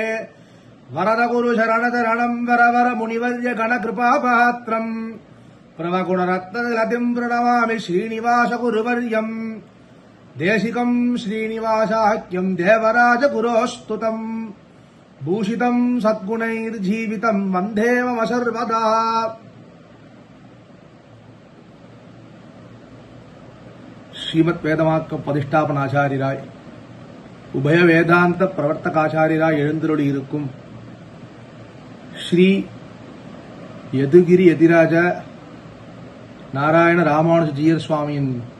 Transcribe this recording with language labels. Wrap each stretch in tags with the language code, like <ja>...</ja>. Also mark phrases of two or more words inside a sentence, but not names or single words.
<sa>वरदगुरुशरणचरणम् वरवर मुनिवर्य गणकृपापात्रम् प्रवगुणरत्नलतिम् प्रणमामि श्रीनिवासगुरुवर्यम्। देशिकम् श्रीनिवासाख्यम् देवराजगुरोस्तुतम् भूषितम् सद्गुणैर्जीवितम् वन्दे मम सर्वदा।</sa> <ta>ஸ்ரீமத் வேதமாக்கம் பதிஷ்டாபனாச்சாரியராய் உபய வேதாந்த பிரவர்த்தகாச்சாரியராய் எழுந்தருளி இருக்கும் ஸ்ரீ யதுகிரி யதிராஜ நாராயண ராமானுஜ ஜீயர் சுவாமியின்</ta>